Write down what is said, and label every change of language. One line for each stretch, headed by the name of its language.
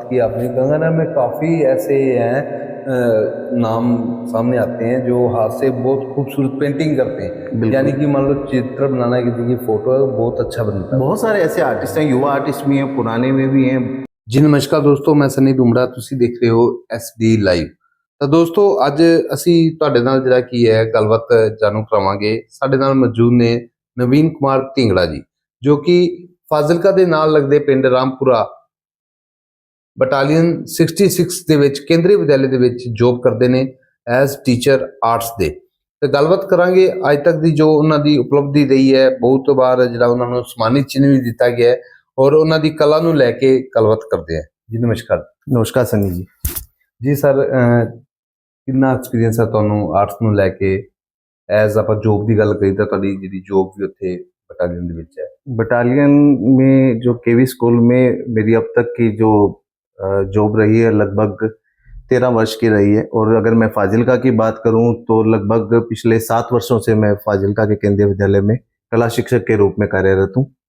Hindi: बात की आपने, गंगानगर में काफ़ी ऐसे हैं नाम सामने आते हैं जो हाथ से बहुत खूबसूरत पेंटिंग करते हैं। यानी कि मान लो चित्र बनाना है, किसी की फोटो है, बहुत अच्छा बनता है। बहुत सारे ऐसे आर्टिस्ट हैं, युवा आर्टिस्ट भी हैं, पुराने में भी हैं। जी नमस्कार दोस्तों, मैं सनी डुमरा, ਤੁਸੀਂ देख रहे हो SD ਲਾਈਵ।
Punjabi: ਤਾਂ ਦੋਸਤੋ ਅੱਜ ਅਸੀਂ ਤੁਹਾਡੇ ਨਾਲ ਜਿਹੜਾ ਕੀ ਹੈ ਗੱਲਬਾਤ ਜਾਣੂ ਕਰਾਵਾਂਗੇ। ਸਾਡੇ ਨਾਲ ਮੌਜੂਦ ਨੇ ਨਵੀਨ ਕੁਮਾਰ ਢਿੰਗੜਾ ਜੀ, ਜੋ ਕਿ ਫਾਜ਼ਿਲਕਾ ਦੇ ਨਾਲ ਲੱਗਦੇ ਪਿੰਡ ਰਾਮਪੁਰਾ ਬਟਾਲੀਅਨ 66 ਦੇ ਵਿੱਚ ਕੇਂਦਰੀ ਵਿਦਿਆਲੇ ਦੇ ਵਿੱਚ ਜੋਬ ਕਰਦੇ ਨੇ ਐਜ਼ ਟੀਚਰ ਆਰਟਸ ਦੇ। ਤੇ ਗੱਲਬਾਤ ਕਰਾਂਗੇ ਅੱਜ ਤੱਕ ਦੀ ਜੋ ਉਹਨਾਂ ਦੀ ਉਪਲਬਧੀ ਰਹੀ ਹੈ। ਬਹੁਤ ਵਾਰ ਜਿਹੜਾ ਉਹਨਾਂ ਨੂੰ ਸਨਮਾਨਿਤ ਚਿੰਨ੍ਹ ਵੀ ਦਿੱਤਾ ਗਿਆ ਹੈ
Hindi: और उन्होंने कला
Punjabi: ਨੂੰ ਲੈ ਕੇ ਗੱਲਬਾਤ ਕਰਦੇ हैं।
Hindi: जी नमस्कार। नमस्कार सनी जी।
Punjabi: जी सर, ਕਿੰਨਾ ਐਕਸਪੀਰੀਅੰਸ ਹੈ ਤੁਹਾਨੂੰ ਆਰਟਸ ਨੂੰ ਲੈ ਕੇ? ਐਜ਼ ਆਪਾਂ जॉब ਦੀ ਗੱਲ ਕਰੀ ਤਾਂ ਤੁਹਾਡੀ ਜਿਹੜੀ ਜੋਬ ਵੀ ਉੱਥੇ बटालियन ਦੇ ਵਿੱਚ है।
Hindi: बटालियन में जो केवी स्कूल में मेरी अब तक की जो जॉब रही है लगभग 13 वर्ष की रही है। और अगर मैं फाजिलका की बात करूं तो लगभग पिछले 7 वर्षों से मैं फाजिलका के केंद्रीय विद्यालय में कला शिक्षक के रूप में कार्यरत हूं।